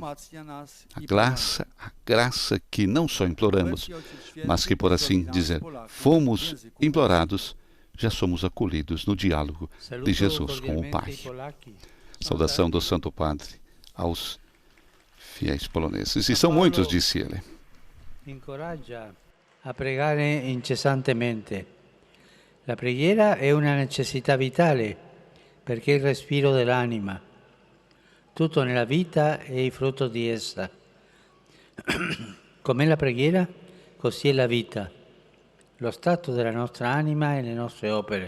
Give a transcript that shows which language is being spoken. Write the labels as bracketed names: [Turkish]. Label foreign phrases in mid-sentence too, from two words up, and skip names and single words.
[Portuguese] A graça que não só imploramos, mas que, por assim dizer, fomos implorados, já somos acolhidos no diálogo de Jesus com o Pai. Saudação do Santo Padre aos fiéis poloneses. E são muitos, disse ele. [Italian] Incoraggia a pregare incessantemente. La preghiera è una necessità vitale perché è il respiro dell'anima. Tutto nella vita è il frutto di essa. Com'è la preghiera, così è la vita, lo stato della nostra anima e le nostre opere.